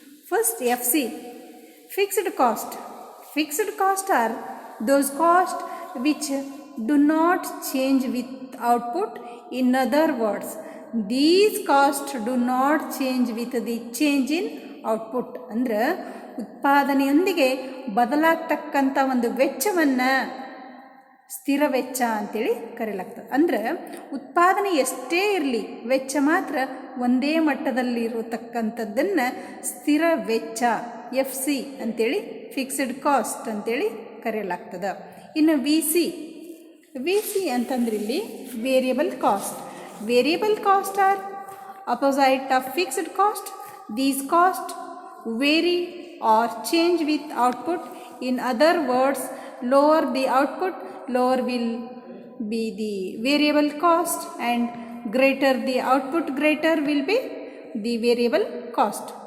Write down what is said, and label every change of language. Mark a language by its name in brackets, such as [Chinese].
[English] First FC, fixed cost. Fixed cost are those costs which do not change with output. In other words, these costs do not change with the change in output. [Kannada] ಅಂದರೆ ಉತ್ಪಾದನೆಯೊಂದಿಗೆ ಬದಲಾಗ್ತಕ್ಕಂಥ ಒಂದು ವೆಚ್ಚವನ್ನು ಸ್ಥಿರ ವೆಚ್ಚ ಅಂತೇಳಿ ಕರೆಯಲಾಗ್ತದೆ. ಅಂದರೆ ಉತ್ಪಾದನೆ ಎಷ್ಟೇ ಇರಲಿ, ವೆಚ್ಚ ಮಾತ್ರ ಒಂದೇ ಮಟ್ಟದಲ್ಲಿರತಕ್ಕಂಥದ್ದನ್ನು ಸ್ಥಿರ ವೆಚ್ಚ, FC ಅಂತೇಳಿ, ಫಿಕ್ಸ್ಡ್ ಕಾಸ್ಟ್ ಅಂತೇಳಿ ಕರೆಯಲಾಗ್ತದೆ. ಇನ್ನು VC ಅಂತಂದ್ರೆ ಇಲ್ಲಿ variable cost. [English] Variable cost are opposite of fixed cost. These costs vary or change with output. In other words, lower the output, lower will be the variable cost, and greater the output, greater will be the variable cost.